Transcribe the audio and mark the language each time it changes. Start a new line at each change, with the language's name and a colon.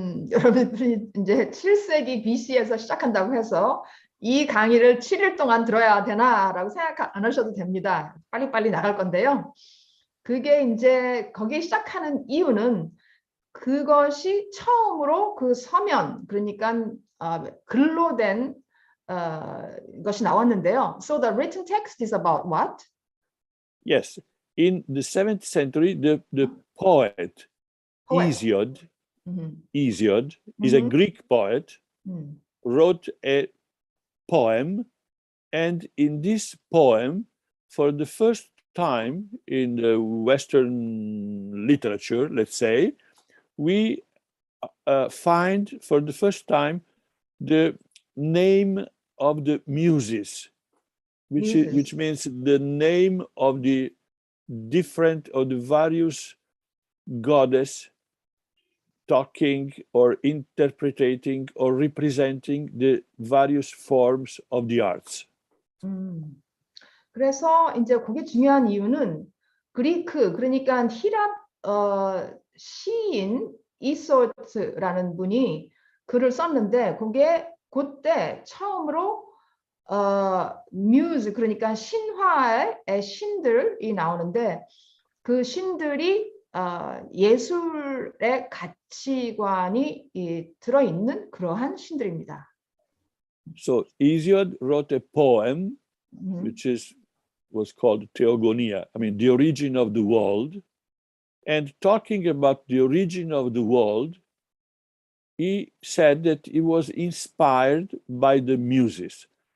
Korean: 여러분들이 이제 7세기 BC에서 시작한다고 해서 이 강의를 7일 동안 들어야 되나라고 생각 안 하셔도 됩니다. 빨리빨리 나갈 건데요. 그게 이제 거기 시작하는 이유는 그것이 처음으로 그 서면 그러니까 글로 된 것이 나왔는데요.
English: So the written text is about what? Yes, in the 7th century, the poet. Hesiod is a Greek poet, wrote a poem, and in this poem, for the first time in the Western literature, let's say, we find for the first time the name of the muses, which means the name of the various goddess talking or interpreting or representing the various forms of the arts.
Korean: 그래서 이제 그게 중요한 이유는 그리크 그러니까 히랍 시인 이소트라는 분이 글을 썼는데 그게 그때 처음으로 뮤즈 그러니까 신화의 신들이 나오는데 그 신들이 예술의 가치관이 들어있는 그러한 신들입니다.
English: So Hesiod wrote a poem which was called Theogonia, I mean the origin of the world. And talking about the origin of the world, he said that he was inspired by the muses.